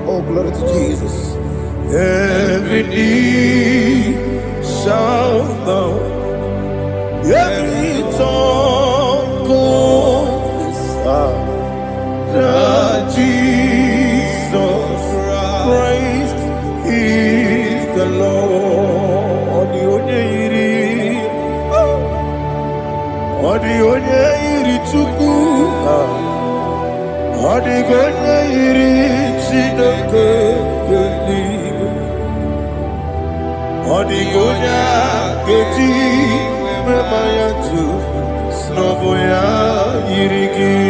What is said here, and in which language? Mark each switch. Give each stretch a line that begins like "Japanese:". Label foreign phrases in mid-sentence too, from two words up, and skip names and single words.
English: Oh, glory to Jesus. Every knee shall bow. Every tongue confess that Jesus Christ is the Lord.
Igbo: Onye iri Chukwu, ọdịghị onye iri Chineke eluigwe, ọdịghị onye a ga-eji mema ya tu n'ọbụ ya yiri gị.